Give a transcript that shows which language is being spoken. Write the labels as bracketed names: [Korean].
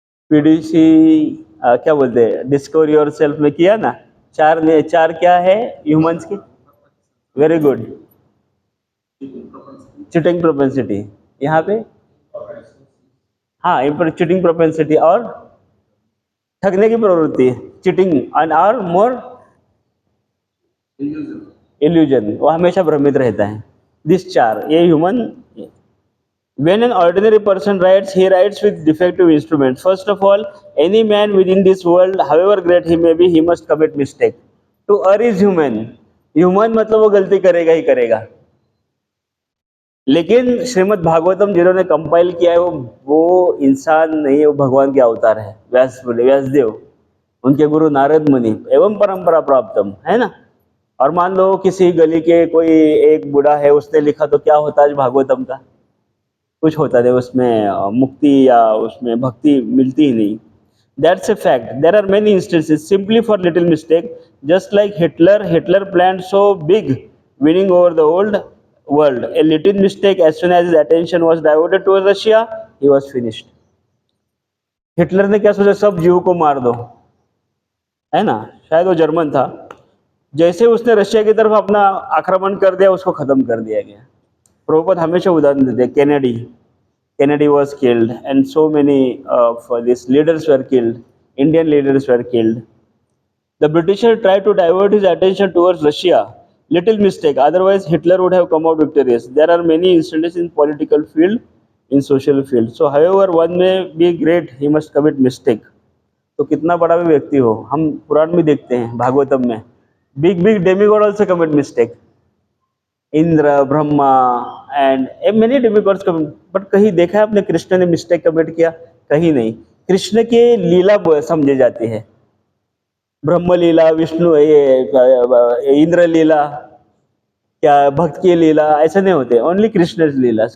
[Hindi] PDC क्या बोलते हैं, [English] discover yourself [Hindi] में किया ना, 4 क्या है ह्यूमंस की, [English] very good, [Hindi] चीटिंग प्रोपेंसिटी, यहाँ पे हाँ, चीटिंग प्रोपेंसिटी और ठगने की प्रवृत्ति, चीटिंग एंड और मोर इल्यूजन, वो हमेशा भ्रमित रहता है। दिस 4, ये human. [English] When an ordinary person writes, he writes with defective instruments. First of all, any man within this world, however great he may be, he must commit mistake. To err is human. [Hindi] Human मतलब वो गलती करेगा ही करेगा। लेकिन श्रीमद् भागवतम जिन्होंने compile किया है वो इंसान नहीं है, वो भगवान के अवतार है। व्यासदेव, उनके गुरु नारद मुनि एवं परंपरा प्राप्तम, है ना। और मान लो किसी गली के कोई एक बूढ़ा है, उसने लिखा, तो क्या होता है भागवतम का, कुछ होता है, उसमें मुक्ति या उसमें भक्ति मिलती ही नहीं। [English] That's a fact. There are many instances simply for little mistake, just like Hitler planned so big winning over the old world, a little mistake as soon as his attention was diverted towards Russia, he was finished. [Hindi] Hitler ने क्या सोचा, सब जीव को मार दो, है ना, शायद वो जर्मन था। जैसे उसने रशिया की तरफ अपना आक्रमण कर दिया, उसको खत्म कर दिया गया। प्रभुपाद हमेशा उदाहरण देते, [English] Kennedy was killed and so many of these leaders were killed, Indian leaders were killed. The Britisher tried to divert his attention towards Russia, little mistake, otherwise Hitler would have come out victorious. There are many instances in political field, in social field. So however one may be great, he must commit mistake. [Hindi] तो कितना बड़ा भी व्यक्ति हो, हम पुराण में देखते हैं, भागवतम में, [English] big demigod also commit mistake, [Hindi] Indra, Brahma [English] and many demigods commit, but [Hindi] कहीं देखा है आपने कृष्ण ने मिस्टेक कमिट किया? कहीं नहीं। कृष्ण के लीला समझे जाती है, ब्रह्म लीला, विष्णु ये इंद्र लीला, क्या भक्त की लीला, ऐसे नहीं होते, ओनली कृष्ण लीला।